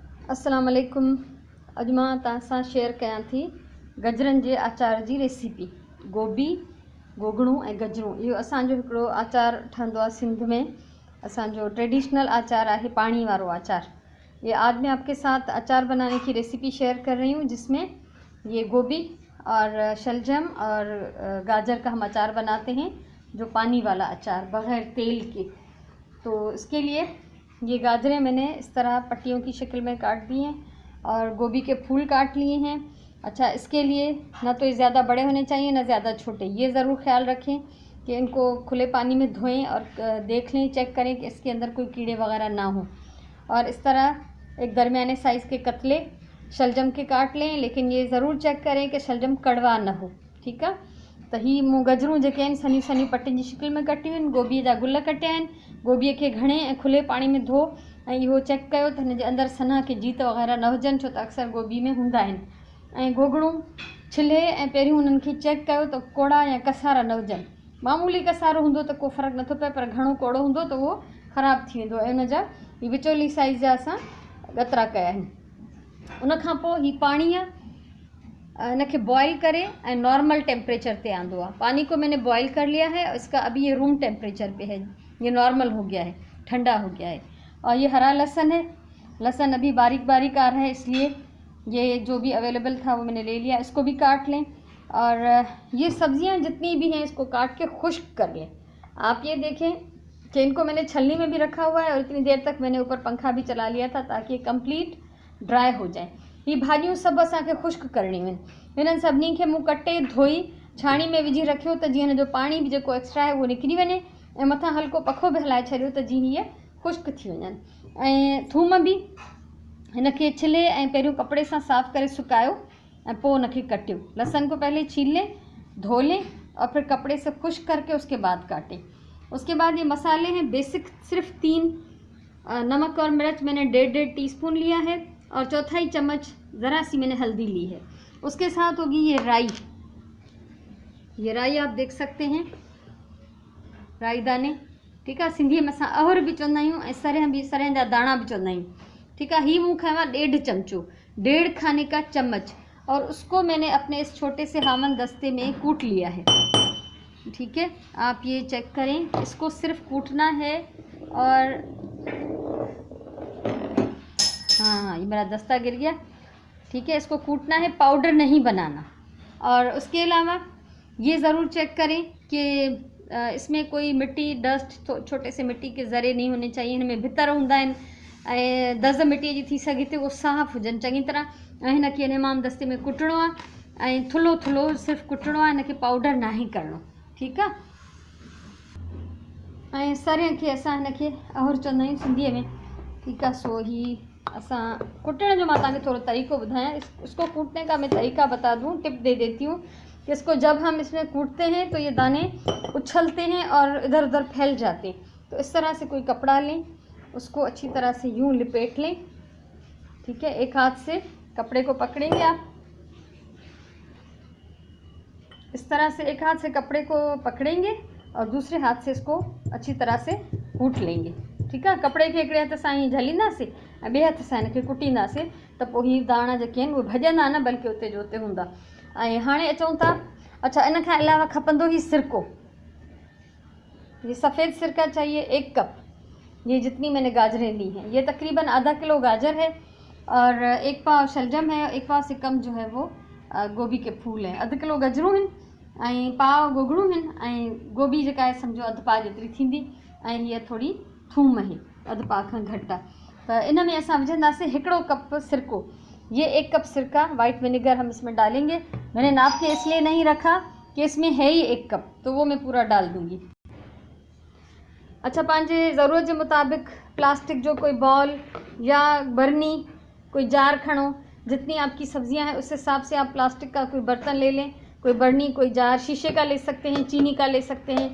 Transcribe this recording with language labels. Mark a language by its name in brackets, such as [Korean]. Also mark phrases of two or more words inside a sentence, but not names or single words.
[Arabic] अस्सलाम वालेकुम। [Sindhi] अॼु मां तव्हां सां शेयर कयां थी गजरनि जे आचार जी रेसिपी। गोभी, गोगड़ू ऐं गजरूं, इहो असांजो हिकिड़ो आचार ठहंदो आहे सिंध में। असांजो ट्रेडिशनल आचार आहे, पानी वारो आचार। [Hindi] ये आज मैं आपके साथ अचार बनाने की रेसिपी शेयर कर रही हूँ, जिसमें ये गोभी और शलजम और गाजर का हम अचार बनाते हैं, जो पानी वाला अचार बग़ैर तेल के। तो इसके लिए ये गाजरें मैंने इस तरह पट्टियों की शक्ल में काट दी हैं और गोभी के फूल काट लिए हैं। अच्छा, इसके लिए ना तो ये ज़्यादा बड़े होने चाहिए ना ज़्यादा छोटे। ये ज़रूर ख्याल रखें कि इनको खुले पानी में धोएं और देख लें, चेक करें कि इसके अंदर कोई कीड़े वगैरह ना हो। और इस तरह एक दरमियाने साइज़ के कतले शलजम के काट लें, लेकिन ये ज़रूर चेक करें कि शलजम कड़वा न हो। ठीक है। [Sindhi] तो ही मूं गजरूं जेके आहिनि सनी सनी पट्टियुनि जी शिकिल में कटियूं आहिनि। गोभीअ जा गुल कटिया आहिनि। गोभीअ खे घणे ऐं खुले पाणी में धो ऐं इहो चेक कयो त हिन जे अंदरि सना के जीत वग़ैरह न हुजनि, छो त अक्सर गोभी में हूंदा आहिनि। ऐं गोगड़ूं छिले ऐं पहिरियों उन्हनि खे चेक कयो त कोड़ा या कसारा न हुजनि। मामूली कसारो हूंदो त को फ़र्क़ु नथो पए, पर घणो कोड़ो हूंदो त उहो ख़राबु थी वेंदो। ऐं उनजा विचोली साइज़ जा असां गतरा कया आहिनि। उनखां पोइ ही पाणी आहे, इनके बॉईल करे और [English] normal temperature [Sindhi] पे आंदो है। [Hindi] पानी को मैंने बॉईल कर लिया है और इसका अभी ये [English] room temperature [Hindi] पे है, ये नॉर्मल हो गया है, ठंडा हो गया है। और ये हरा लहसुन है, लहसुन अभी बारीक बारीक आ रहा है, इसलिए ये जो भी अवेलेबल था वो मैंने ले लिया। इसको भी काट लें और ये सब्जियां जितनी भी हैं इसको काट के खुश्क कर लें। आप ये देखें कि इनको मैंने छलनी में भी रखा हुआ है और इतनी देर तक मैंने ऊपर पंखा भी चला लिया था ताकि [English] complete dry [Hindi] हो जाए। [Sindhi] ये भाॼियूं सभु असांखे खुश्क करणियूं आहिनि। हिननि सभिनी खे मूं कटे धोई छाणी में विझी रखियो त जीअं हिन जो पाणी बि जेको एक्स्ट्रा आहे उहो निकिरी वञे, ऐं मथां हल्को पखो बि हलाए छॾियो त जीअं हीअ खुश्क थी वञनि। ऐं थूम बि हिनखे छिले ऐं पहिरियों कपिड़े सां साफ़ करे सुकायो ऐं पोइ हुनखे कटियो। [Hindi] लहसुन को पहले छील लें, धो लें और फिर कपड़े से खुश्क करके उसके बाद काटें। उसके बाद ये मसाले हैं बेसिक, सिर्फ 3 नमक और मिर्च मैंने 1.5 टीस्पून लिया है और 1/4 चम्मच ज़रा सी मैंने हल्दी ली है। उसके साथ होगी ये राई। ये राई आप देख सकते हैं, राई दाने। ठीक है। [Sindhi] सिंधी में असां अहुर भी चवंदा आहियूं ऐं सरह जा दाणा भी चवंदा आहियूं। [Hindi] ठीक है। [Sindhi] ही मूं खाया 1.5 चमचो, [Hindi] 1.5 खाने का चम्मच, और उसको मैंने अपने इस छोटे से हामन दस्ते में कूट लिया है। ठीक है। आप ये चेक करें, इसको सिर्फ कूटना है। और हाँ, ये मेरा दस्ता गिर गया। ठीक है। इसको कूटना है, पाउडर नहीं बनाना। और उसके अलावा ये ज़रूर चेक करें कि इसमें कोई मिट्टी, डस्ट, छोटे से मिट्टी के ज़रे नहीं होने चाहिए। [Sindhi] इनमें भितर हूंदा आहिनि ऐं दज़ मिट्टीअ जी थी सघे थी, उहो साफ़ु हुजनि चङी तरह। ऐं हिनखे इमाम दस्ते में कुटणो आहे ऐं थुल्हो थुल्हो सिर्फ़ु कुटणो आहे, हिनखे पाउडर ना ही करणो। ठीकु आहे। ऐं सरें खे असां हिनखे अहुर चवंदा आहियूं सिंधीअ में। ठीकु आहे। सो ही असां कुटण जो मैं तव्हांखे थोड़ा तरीक़ो ॿुधायां। [Hindi] इसको कूटने का मैं तरीका बता दूं, टिप दे देती हूँ कि इसको जब हम इसमें कूटते हैं तो ये दाने उछलते हैं और इधर उधर फैल जाते हैं। तो इस तरह से कोई कपड़ा लें, उसको अच्छी तरह से यूं लिपेट लें। ठीक है। एक हाथ से कपड़े को पकड़ेंगे आप, इस तरह से एक हाथ से कपड़े को पकड़ेंगे और दूसरे हाथ से इसको अच्छी तरह से कूट लेंगे। ठीक है। [Sindhi] कपड़े के हिकिड़े हथ सां ईअं झलींदासीं ऐं ॿिए हथ सां हिनखे कुटींदासीं त पोइ हीअ दाणा जेके आहिनि उहे भॼंदा न, बल्कि उते जो उते हूंदा। ऐं हाणे अचूं था, अच्छा, इन खां अलावा खपंदो ही सिरको। [Hindi] ये सफ़ेद सिरका चाहिए 1 कप। ये जितनी मैंने गाजरें ली हैं, ये तकरीबन आधा किलो गाजर है और 1 पाव शलजम है, 1 पाव से कम जो है वो गोभी के फूल हैं। [Sindhi] अधु किलो गजरूं आहिनि ऐं पाव गोगड़ूं आहिनि ऐं गोभी जेका आहे सम्झो अधु पाव जेतिरी थींदी, ऐं हीअ थोड़ी थूम है, अधु पाव खां घटि आहे। त इन में असां विझंदासीं 1 कप सिरको। [Hindi] ये 1 कप सिरका [English] white vinegar [Hindi] हम इसमें डालेंगे। मैंने नाप के इसलिए नहीं रखा कि इसमें है ही 1 कप, तो वो मैं पूरा डाल दूँगी। अच्छा, [Sindhi] पंहिंजे ज़रूरत के मुताबिक प्लास्टिक जो कोई बॉल या बर्नी, कोई जार खड़ो, [Hindi] जितनी आपकी सब्जियां हैं उस हिसाब से आप प्लास्टिक का कोई बर्तन ले लें, कोई बर्नी, कोई जार, शीशे का ले सकते हैं, चीनी का ले सकते हैं।